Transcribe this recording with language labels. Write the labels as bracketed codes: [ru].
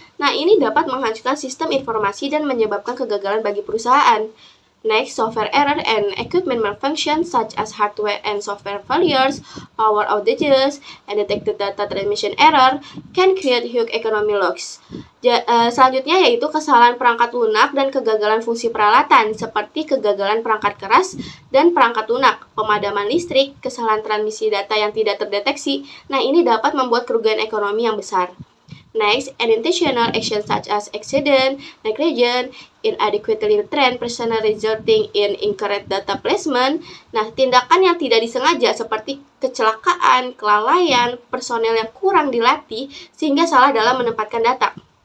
[id] Nah, ini dapat menghancurkan sistem informasi dan menyebabkan kegagalan bagi perusahaan. [en] Next, software error and equipment malfunction such as hardware and software failures, power outages, and detected data transmission error can create huge economic loss. [id] Selanjutnya yaitu kesalahan perangkat lunak dan kegagalan fungsi peralatan seperti kegagalan perangkat keras dan perangkat lunak, pemadaman listrik, kesalahan transmisi data yang tidak terdeteksi. Nah, ini dapat membuat kerugian ekonomi yang besar. [en] Next, unintentional actions such as accident, negligence, inadequately trained personnel resulting in incorrect data placement. [id] Nah, tindakan yang tidak disengaja seperti kecelakaan, kelalaian, personel yang kurang dilatih sehingga salah dalam menempatkan data.